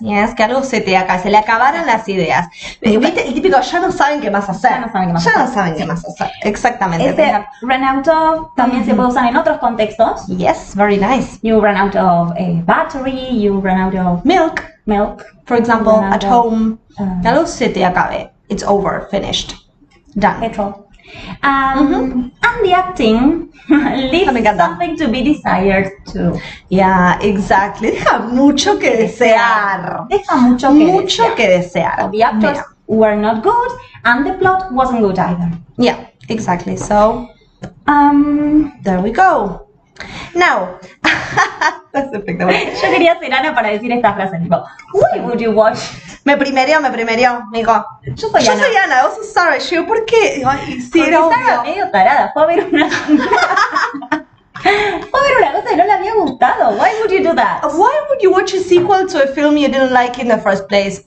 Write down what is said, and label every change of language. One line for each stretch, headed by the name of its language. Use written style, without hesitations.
Spanish: Yes, que algo se le acabaron las ideas. ¿Viste? El típico, ya no saben qué más hacer. Ya no saben qué más hacer. Exactamente.
English: Run out of
Spanish: también se puede usar en otros contextos.
English: Yes, very nice. You run out of a battery, you run out of milk. For example, at home,
Spanish: algo se te acabe.
English: It's over, finished, done. Petrol. And the acting leaves something to be desired too. Yeah, exactly.
Spanish: Deja mucho que desear. Deja mucho que desear.
English: So the actors were not good, and the plot wasn't good either. Yeah, exactly. So, there we go. Now, that's the thing.
Spanish: Yo quería ser Ana para decir esta frase, tipo,
English: why would you watch?
Spanish: Me primerió, amigo. Yo soy Ana. Vos sos Sarah. Yo, ¿por qué? Ay, sí, Porque era estaba obvio. medio tarada, fue a ver una... fue a ver una cosa que no le había gustado.
English: Why would you do that? Why would you watch a sequel to a film you didn't like in the first place?